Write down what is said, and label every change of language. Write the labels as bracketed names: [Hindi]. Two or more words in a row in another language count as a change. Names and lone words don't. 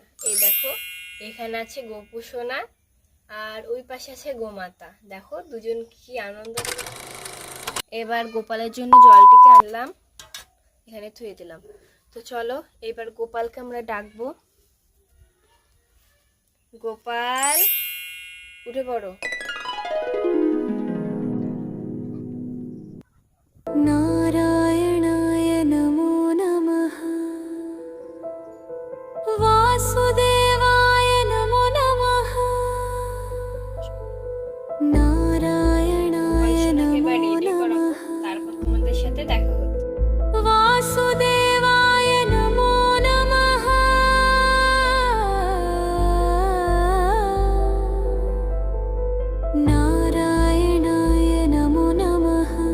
[Bangla] এই দেখো, এখানে আছে গোপু সোনা আর ওই পাশে আছে গোমাতা। দেখো দুজন কি আনন্দ। এবার গোপালের জন্য জলটিকে আনলাম, এখানে থুয়ে দিলাম। তো চলো এবার গোপালকে আমরা ডাকবো। গোপাল, উঠে পড়ো। [Sanskrit] नारायणाय नमो नमः। वासुदेवाय नमो नमः। नारायणाय नमो नमः। [Bangla] তারপর তোমাদের সাথে দেখা হচ্ছে। [Sanskrit] वासुदेवाय नमो नमः। नारायणाय नमो नमः।